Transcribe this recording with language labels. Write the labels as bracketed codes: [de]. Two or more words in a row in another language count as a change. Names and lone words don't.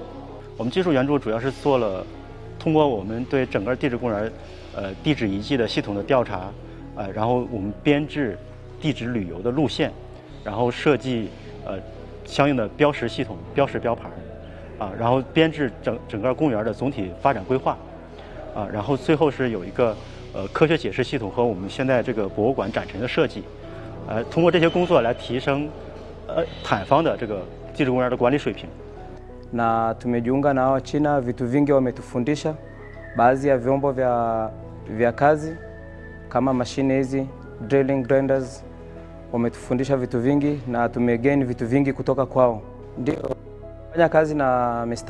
[zh] 我们技术援助主要是做了通过我们对整个地质公园地质遗迹的系统的调查，然后我们编制地质旅游的路线，然后设计相应的标识系统、标识标牌，然后编制整个公园的总体发展规划，然后最后是有一个科学解释系统和我们现在这个博物馆展陈的设计，通过这些工作来提升坦方的这个地质公园的管理水平。 [sw] Na tumejiunga na hao China, vitu vingi wametufundisha, baadhi ya vyombo vya kazi kama mashine hizi [en] drilling grinders, [sw] wametufundisha vitu vingi na tumegain vitu vingi kutoka kwao. Ndio fanya kazi na Mr.